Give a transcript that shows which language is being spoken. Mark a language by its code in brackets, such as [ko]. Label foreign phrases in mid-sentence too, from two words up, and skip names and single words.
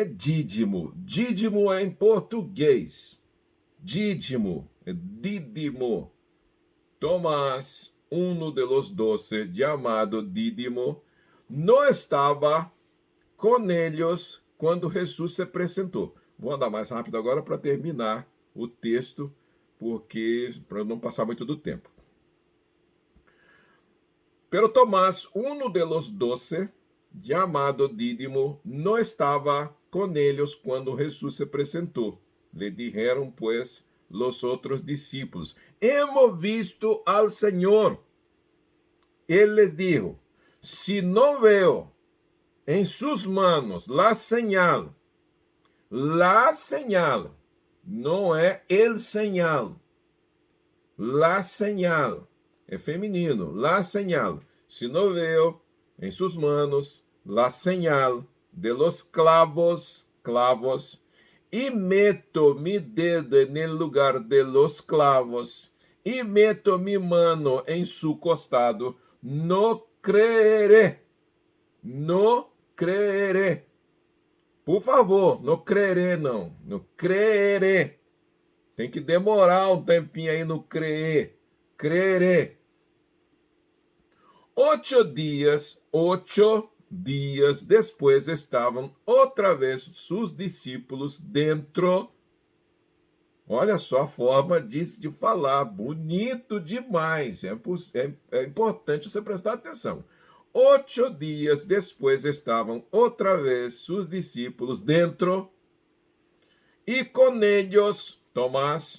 [pt] Dídimo é em português. [es] Dídimo. Tomás, uno de los 12, [pt] chamado Dídimo, não estava com eles quando Jesus se apresentou. Vou andar mais rápido agora para terminar o texto, porque para não passar muito do tempo. [es] Pero Tomás, uno de los 12, [pt] chamado Dídimo, não estava com eles quando Jesus se apresentou. [es] Le dijeron, pues, los otros discípulos: hemos visto al Señor. Él les dijo: si no veo en sus manos la señal, no é el señal, la señal, [pt] é feminino, [es] la señal. Si no veo en sus manos la señal de los clavos, y meto mi dedo en el lugar de los clavos, y meto mi mano en su costado, no creeré. No creeré. Por favor, [pt] não creeré, não. Não creeré. Tem que demorar um tempinho aí no creer. [es] Creeré. [pt] 8 dias depois estavam outra vez seus discípulos dentro. Olha só a forma de falar. Bonito demais. É importante você prestar atenção. 8 dias depois estavam outra vez seus discípulos dentro, e com eles Tomás.